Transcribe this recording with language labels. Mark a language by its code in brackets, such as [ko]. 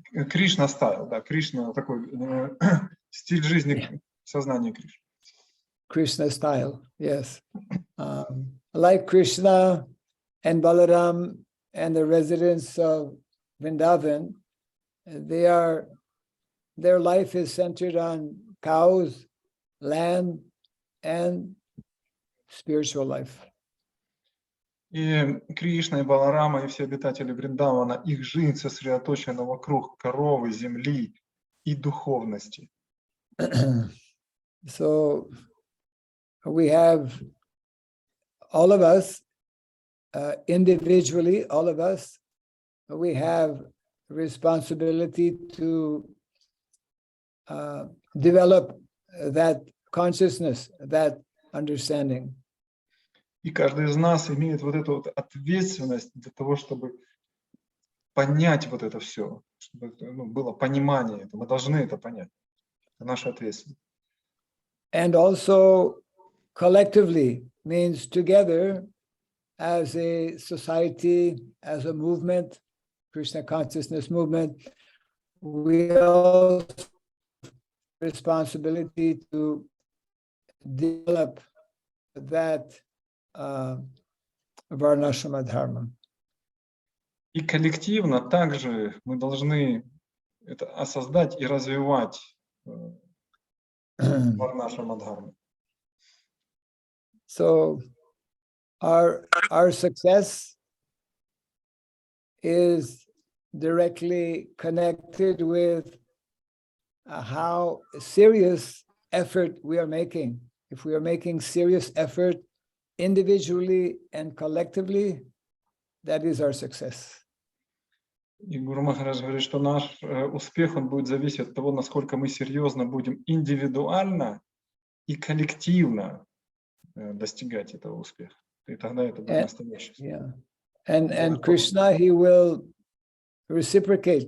[ru] Кришна стайл, да, Кришна такой стиль жизни сознания Кришны. [en] Krishna style, yes. Like Krishna and Balaram and the residents of Vrindavan, their life is centered on cows, land, and spiritual life. [ru] И Кришна, и Баларама, и все обитатели Вриндавана, их жизнь сосредоточена вокруг коровы, земли и духовности. [en] So we have all of us, individually, all of us, we have responsibility to develop that consciousness, that understanding. [ru] И каждый из нас имеет вот эту вот ответственность для того, чтобы понять вот это все, чтобы было понимание. Мы должны это понять. Это наша ответственность. [en] And also collectively means together as a society, as a movement, Krishna consciousness movement, we also have responsibility to develop that varnashrama dharma. [ru] И коллективно также мы должны это осоздать и развивать варнашрама дхарму. [en] So our success is directly connected with how serious effort we are making. If we are making serious effort individually and collectively, that is our success. [ru] И Гуру Махарадж говорит, что наш успех, он будет зависеть от того, насколько мы серьезно будем индивидуально и коллективно достигать этого успеха. И тогда это будет настоящий успех. [en] Yeah. And Krishna, he will reciprocate.